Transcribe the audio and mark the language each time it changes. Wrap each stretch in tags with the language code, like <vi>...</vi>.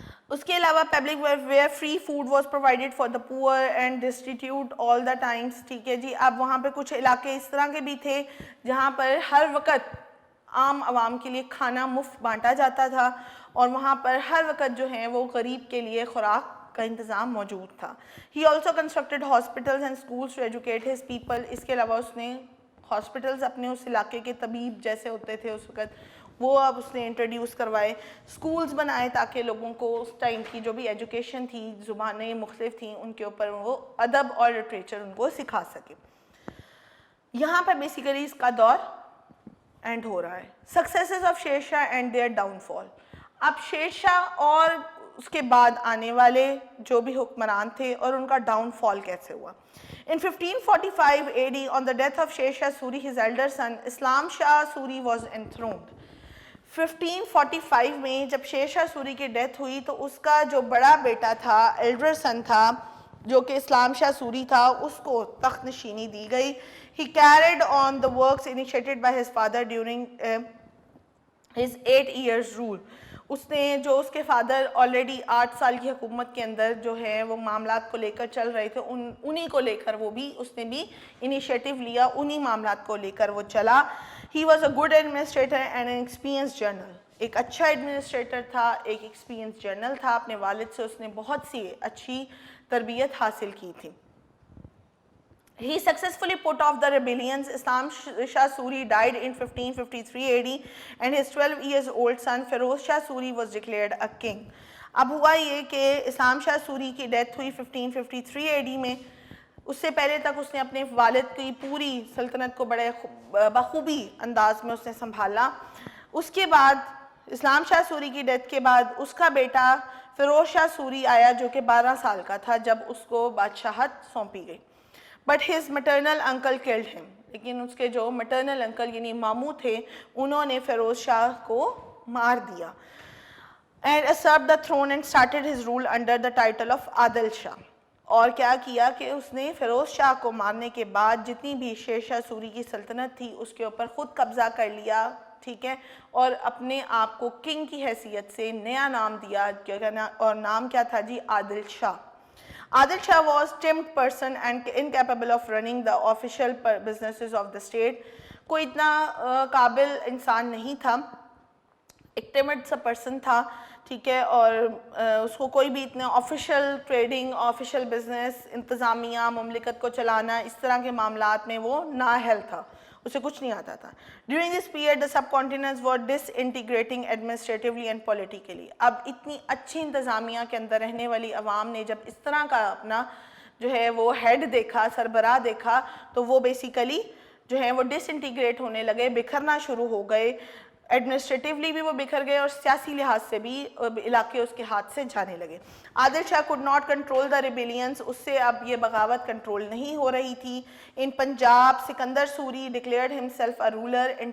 <en>اس کے علاوہ public where free food was provided for the poor and distribute all the times.</en> <ur>ٹھیک ہے جی, اب وہاں پہ کچھ علاقے اس طرح کے بھی تھے جہاں پر ہر وقت عام عوام کے لیے کھانا مفت بانٹا جاتا تھا, اور وہاں پر ہر وقت جو ہے وہ غریب کے لیے خوراک کا انتظام موجود تھا.</ur> <en>He also constructed hospitals and schools to educate his people.</en> <ur>اس کے علاوہ اس نے ہاسپٹلز اپنے اس علاقے کے طبیب جیسے ہوتے تھے اس وقت وہ اب اس نے انٹروڈیوس کروائے, سکولز بنائے تاکہ لوگوں کو اس ٹائم کی جو بھی ایجوکیشن تھی, زبانیں مختلف تھیں, ان کے اوپر وہ ادب اور لٹریچر ان کو سکھا سکے. یہاں پر بیسیکلی اس کا دور اینڈ ہو رہا ہے.</ur> <en>Successors of Sher Shah and their downfall فال.</en> <ur>اب شیر شاہ اور اس کے بعد آنے والے جو بھی حکمران تھے اور ان کا ڈاؤن فال کیسے ہوا.</ur> <en>In 1545 AD, on the death of Sher Shah Suri, his elder son, Islam Shah Suri was enthroned.</en> <ur>1545 میں جب شیر شاہ سوری کی ڈیتھ ہوئی تو اس کا جو بڑا بیٹا تھا,</ur> <en>elder son</en> <ur>تھا, جو کہ اسلام شاہ سوری تھا اس کو تخت نشینی دی گئی.</ur> <en>He carried on the works initiated by his father during his 8 years rule.</en> <ur>اس نے جو اس کے فادر آلریڈی 8 سال کی حکومت کے اندر جو ہے وہ معاملات کو لے کر چل رہے تھے انہی کو لے کر اس نے بھی انیشیٹو لیا, انہی معاملات کو لے کر وہ چلا.</ur> <en>He was a good administrator and an experienced general.</en> <ur>ایک اچھا ایڈمنسٹریٹر تھا, ایک</ur> <en>experience general</en> <ur>تھا. اپنے والد سے اس نے بہت سی اچھی تربیت حاصل کی تھی.</ur> <en>He successfully put off the rebellions. Islam Shah Suri died in 1553 AD and his 12 years old son Feroz Shah Suri was declared a king.</en> <ur>اب ہوا یہ کہ اسلام شاہ سوری کی ڈیتھ ہوئی 1553 AD میں. اس سے پہلے تک اس نے اپنے والد کی پوری سلطنت کو بڑے بخوبی انداز میں اس نے سنبھالا. اس کے بعد اسلام شاہ سوری کی ڈیتھ کے بعد اس کا بیٹا فیروز شاہ سوری آیا جو کہ 12 سال کا تھا جب اس کو بادشاہت سونپی گئی.</ur> <en>But his maternal uncle killed him.</en> <ur>لیکن اس کے جو</ur> <en>maternal uncle</en> <ur>یعنی ماموں تھے انہوں نے فیروز شاہ کو مار دیا.</ur> <en>And usurped the throne and started his rule under the title of Adil Shah.</en> <ur>اور کیا کیا کہ اس نے فیروز شاہ کو مارنے کے بعد جتنی بھی شیر شاہ سوری کی سلطنت تھی اس کے اوپر خود قبضہ کر لیا, ٹھیک ہے, اور اپنے آپ کو کنگ کی حیثیت سے نیا نام دیا, اور نام کیا تھا جی, عادل شاہ.</ur> <en>Adil Shah was timid person and incapable of running the official businesses of the state.</en> <ur>کوئی اتنا قابل انسان نہیں تھا, ایک ٹیمڈ سا پرسن تھا, ٹھیک ہے, اور اس کو کوئی بھی اتنے آفیشیل ٹریڈنگ, آفیشیل بزنس, انتظامیہ, مملکت کو چلانا, اس طرح کے معاملات میں وہ نااہل تھا, اسے کچھ نہیں آتا تھا.</ur> <en>During this period the subcontinents were disintegrating administratively and politically.</en> <ur>اب اتنی اچھی انتظامیہ کے اندر رہنے والی عوام نے جب اس طرح کا اپنا جو ہے وہ ہیڈ دیکھا, سربراہ دیکھا, تو وہ بیسیکلی جو ہے وہ ڈس انٹیگریٹ ہونے لگے, بکھرنا شروع ہو گئے. ایڈمنسٹریٹیولی بھی وہ بکھر گئے اور سیاسی لحاظ سے بھی علاقے اس کے ہاتھ سے جانے لگے.</ur> <en>Adil Shah could not control the rebellions.</en> <ur>اس سے اب یہ بغاوت کنٹرول نہیں ہو رہی تھی.</ur> <en>In Punjab Sikandar Suri declared himself a ruler.</en>